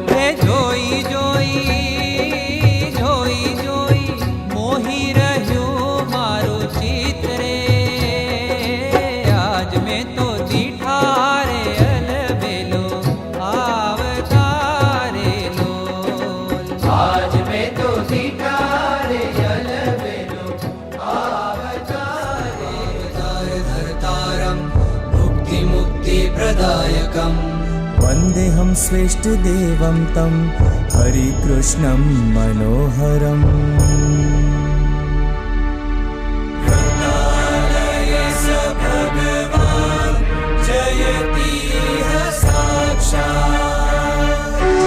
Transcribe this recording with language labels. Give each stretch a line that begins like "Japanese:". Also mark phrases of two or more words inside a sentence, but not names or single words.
Gujarati: હે જોઈ મોહી રહ્યો મારો ચિત રે। આજ મેં તો દીઠા રે અલબેલો અવતારે લોલ। આજ મેં તો દીઠા રે અલબેલો અવતારે।
Sanskrit: धर्तारं मुक्तिप्रदायकम् वन्देऽहं श्रेष्ठदेवं तं हरिकृष्णं मनोहरम्। स भगवान् जयतीह साक्षात्।